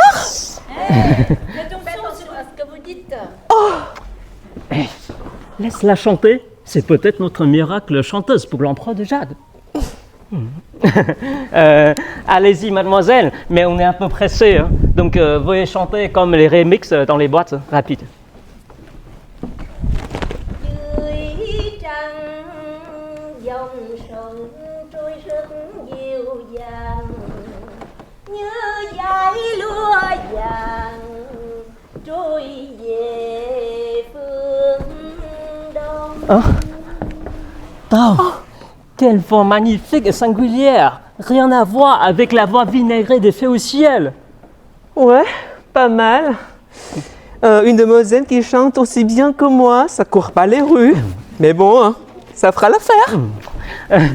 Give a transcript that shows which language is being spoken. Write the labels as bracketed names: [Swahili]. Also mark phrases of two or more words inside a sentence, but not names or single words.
[French] Faites attention à ce que vous dites. Laisse-la chanter. C'est peut-être notre miracle chanteuse pour l'empereur de Jade. Allez-y, mademoiselle, mais on est un peu pressé, hein. Donc veuillez chanter comme les remixes dans les boîtes, rapide. [Vietnamese] Dưới trăng dòng sông trôi rất dịu dàng như dải lúa vàng trôi về phương đông. [French] Quelle voix magnifique et singulière! Rien à voir avec la voix vinaigrée des fées au ciel. Ouais, pas mal. Une demoiselle qui chante aussi bien que moi, ça court pas les rues. Mais bon, hein, ça fera l'affaire.